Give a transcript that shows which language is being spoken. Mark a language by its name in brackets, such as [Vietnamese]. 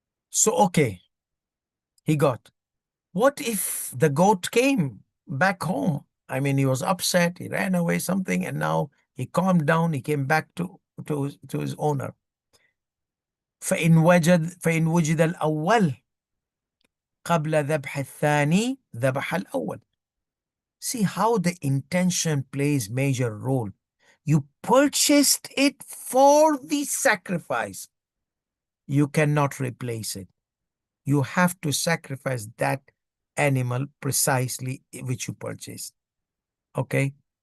[English] So, okay, he got. What if the goat came back home? I mean, he was upset, he ran away, something, and now he calmed down, he came back to his owner. [Arabic] فإن وجد الأول قبل ذبح الثاني ذبح الأول. [English] See how the intention plays major role. You purchased it for the sacrifice. You cannot replace it. You have to sacrifice that animal precisely which you purchased. Okay?